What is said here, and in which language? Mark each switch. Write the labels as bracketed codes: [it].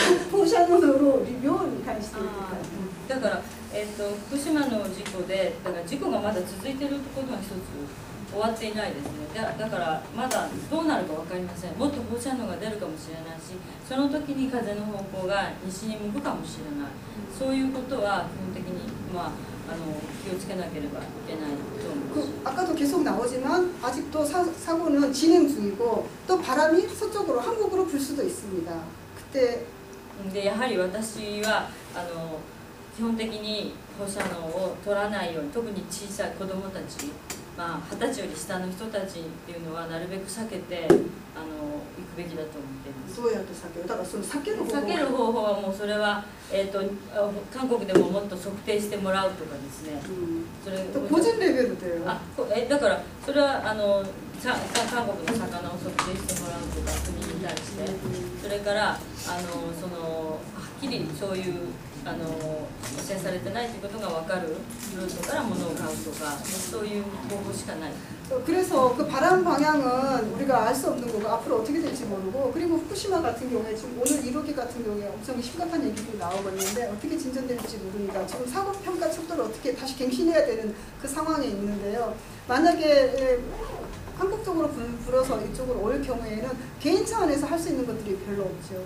[ko] 포샤노로 리뷰를 할 수 있으니까. [ja] だから、福島の事故でだから事故がまだ続いていることが一つ終わっていないですね。だからまだどうなるか分かりません。もっと放射能が出るかもしれないし、その時に風の方向が西に向くかもしれない。そういうことは基本的に、気をつけなければいけないと思います。 [ko] 아까도 계속 나오지만 아직도 사고는 진행 중이고 또 바람이 서쪽으로 한국으로 불 수도 있습니다. 그때 [ja] でやはり私は基本的に放射能を取らないように、特に小さい子どもたち、20歳より下の人たちっていうのはなるべく避けて行くべきだと思っています。どうやって避ける？だからその避ける方法はもうそれは、韓国でももっと測定してもらうとかですね。それ個人レベルでだからそれは韓国の魚を測定してもらうとか国に対して、それからはっきりそういう汚染されてないということが分かるルートから物を買うとか、そういう方法しかない。 [ko] 그래서 그 바람 방향은 우리가 알 수 없는 거고 앞으로 어떻게 될지 모르고, 그리고 후쿠시마 같은 경우에 지금 오늘 1호기 같은 경우에 엄청 심각한 얘기들이 나오고 있는데 어떻게 진전될지 모릅니다. 지금 사고 평가 척도를 어떻게 다시 갱신해야 되는 그 상황에 있는데요. 만약에 한국 쪽으로 불어서 이쪽으로 올 경우에는 개인 차원에서 할 수 있는 것들이 별로 없죠.